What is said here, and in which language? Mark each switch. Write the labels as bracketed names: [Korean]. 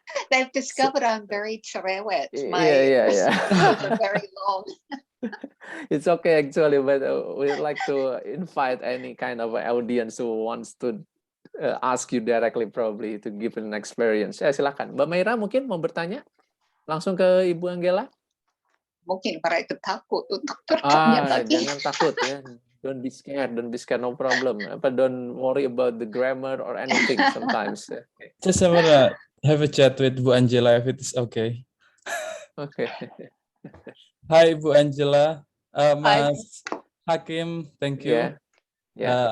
[English] They've discovered I'm very cerewet. My responses are very long. It's okay actually, but we'd like to invite any kind of audience who wants to ask you directly, probably to give an experience. [Indonesian] Ya silakan, Mbak Maira mungkin mau bertanya langsung ke Ibu Angela. mungkin mereka takut untuk bertanya lagi. Jangan takut ya. [English] Don't be scared, no problem. Don't worry about the grammar or anything sometimes. Okay. Just I wanna have a chat with Bu Angela if it's okay. Okay. Hi Bu Angela, Hi. Mas Hakim, thank you. My